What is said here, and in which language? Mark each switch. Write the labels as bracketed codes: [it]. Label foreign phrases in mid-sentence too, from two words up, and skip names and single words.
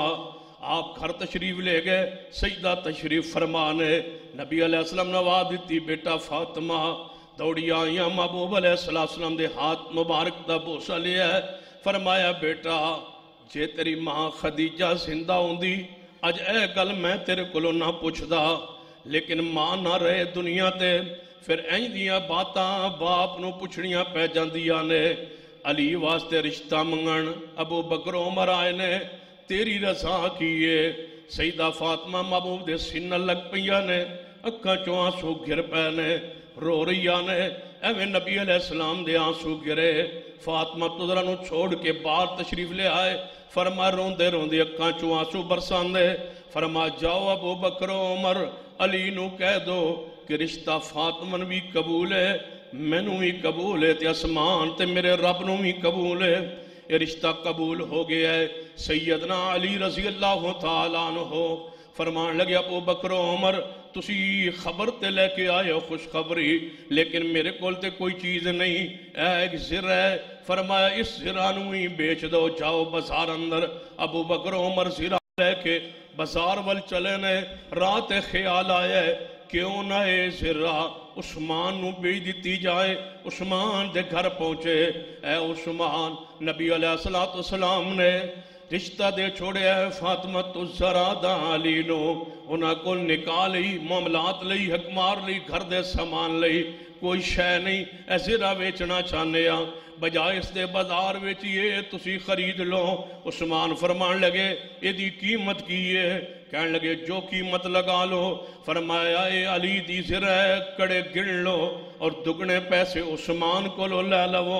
[ur] آپ گھر تشریف لے گئے, سجدہ تشریف فرمانے. [pa] نبی [ar] علیہ السلام [pa] نے آواز دیتی بیٹا فاطمہ. دوڑی آئیاں محبوب [ar] علیہ السلام [pa] دے ہاتھ مبارک دا بوسہ لیا ہے. فرمایا بیٹا جے تیری ماں خدیجہ زندہ ہوندی اج اے گل میں تیرے کولوں نہ پوچھدا, لیکن ماں نہ رہے دنیا تے پھر این دیاں باتاں باپ نو پوچھنیاں پہ جاندیاں نے. علی واسطے رشتہ منگن ابو بکر عمر آئے نے, تیری رضا کیے. سیدہ فاطمہ محبوب دے سن لگ پیا نے, اکھاں چوں آنسو گر پے نے, رو رہی نے. ایویں نبی [ar] علیہ السلام [pa] دے آنسو گرے. فاطمہ تزرا نو چھوڑ کے باہر تشریف لے آئے. فرما روندے روندے اکاں چوں آنسو برساندے. فرما جاؤ ابو بکر و عمر علی نو کہہ دو کہ رشتہ فاطمہ بھی قبول ہے, مینوں بھی قبول ہے, تے اسمان تے میرے رب نو بھی قبول ہے. [ur] یہ رشتہ قبول ہو گیا ہے. [pa] سیدنا علی [ar] رضی اللہ تعالیٰ عنہ [pa] فرمان لگے ابو بکر و عمر تسی خبر تے لے کے آئے ہو خوشخبری, لیکن میرے کول تے کوئی چیز نہیں, ایک زر ہے. [ur] فرمایا اس زرہ نو ہی بیچ دو, جاؤ بازار اندر. [pa] ابو بکر و عمر زرہ لے کے بازار وال چلے نے. رات خیال آیا ہے کیوں نہ اے زرہ عثمان نو بیچ دیتی جائے. عثمان دے گھر پہنچے. اے عثمان, نبی [ar] علیہ السلام [pa] نے رشتہ دے چھوڑے ہے فاطمہ الزہرا دا علی نو. انہاں کو نکاح لئی, معاملات لئی, حکمار لئی, گھر دے سامان لئی, کوئی شے نہیں. اے زرہ ویچنا چاہنے ہاں, بجائے اس دے بازار ویچئے تسی خرید لو. عثمان فرمان لگے یہ دی قیمت کی ہے؟ [ur] کہنے لگے جو قیمت لگا لو. [pa] فرمایا اے علی دی زرہ کڑے گن لو اور دگنے پیسے عثمان کو لو لے لو.